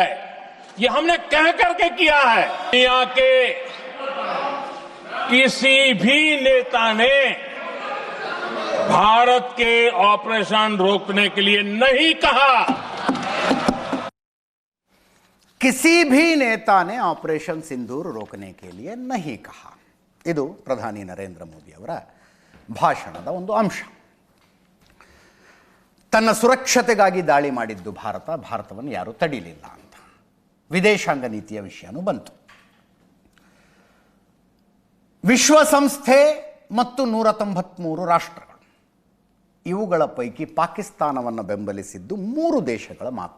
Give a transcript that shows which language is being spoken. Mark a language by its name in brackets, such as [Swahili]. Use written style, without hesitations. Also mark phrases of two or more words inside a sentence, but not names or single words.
[Hindi] ये हमने कह करके किया है। दुनिया के किसी भी नेता ने भारत के ऑपरेशन रोकने के लिए नहीं कहा। किसी भी नेता ने ಆಪರೇಷನ್ ಸಿಂಧೂರ್ रोकने के लिए नहीं कहा. [Kannada] ಇದು ಪ್ರಧಾನಿ ನರೇಂದ್ರ ಮೋದಿ ಅವರ ಭಾಷಣದ ಒಂದು ಅಂಶ. ತನ್ನ ಸುರಕ್ಷತೆಗಾಗಿ ದಾಳಿ ಮಾಡಿದ್ದು ಭಾರತವನ್ನು ಯಾರೂ ತಡಿಲಿಲ್ಲ ಅಂತ ವಿದೇಶಾಂಗ ನೀತಿಯ ವಿಷಯನೂ ಬಂತು. ವಿಶ್ವಸಂಸ್ಥೆ ಮತ್ತು 193 ರಾಷ್ಟ್ರಗಳು, ಇವುಗಳ ಪೈಕಿ ಪಾಕಿಸ್ತಾನವನ್ನು ಬೆಂಬಲಿಸಿದ್ದು 3 ದೇಶಗಳು ಮಾತ್ರ.